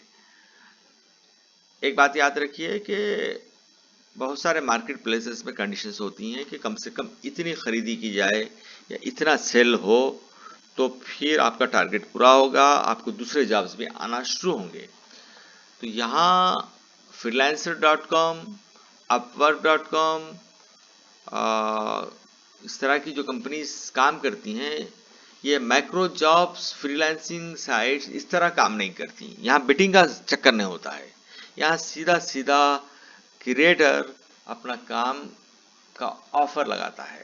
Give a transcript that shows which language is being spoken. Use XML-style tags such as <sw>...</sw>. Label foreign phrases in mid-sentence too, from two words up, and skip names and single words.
<hi>एक बात याद रखिए कि बहुत सारे</hi> <en>market places</en> <hi>में कंडीशंस होती हैं कि कम से कम इतनी खरीदी की जाए या इतना सेल हो, तो फिर आपका टारगेट पूरा होगा, आपको दूसरे जॉब्स भी आना शुरू होंगे। तो यहाँ freelancer.com, upwork.com, इस तरह की जो कंपनीज काम करती हैं, ये</hi> <en>micro jobs freelancing sites</en> <hi>इस तरह काम नहीं करती। यहाँ बिटिंग का चक्कर नहीं होता है, यहाँ सीधा सीधा क्रिएटर अपना काम का ऑफर लगाता है।</hi>